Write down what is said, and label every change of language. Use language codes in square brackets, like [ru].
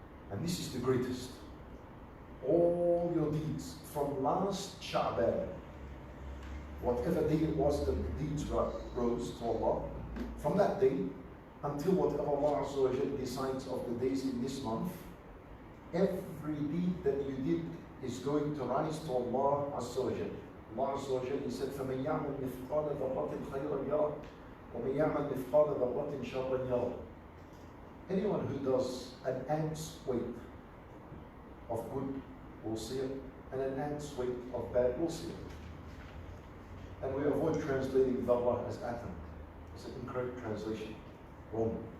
[en] And this is the greatest. All your deeds from last Sha'ban, whatever day it was that the deeds rose to Allah, from that day until whatever Allah Azza wa Jal decides of the days in this month, every deed that you did is going to rise to Allah Azza wa Jal. Allah Azza wa Jal, He said, [ar] فَمَنْ يَعْمَلْ مِثْقَالَ ذَرَّةٍ خَيْرًا يَرَهُ وَمَنْ يَعْمَلْ مِثْقَالَ ذَرَّةٍ شَرًّا يَرَهُ. [en] Anyone who does an ant's weight of good will see it, and an ant's weight of bad will see it. And we avoid translating dharra as atom. It's an incorrect translation. Wrong.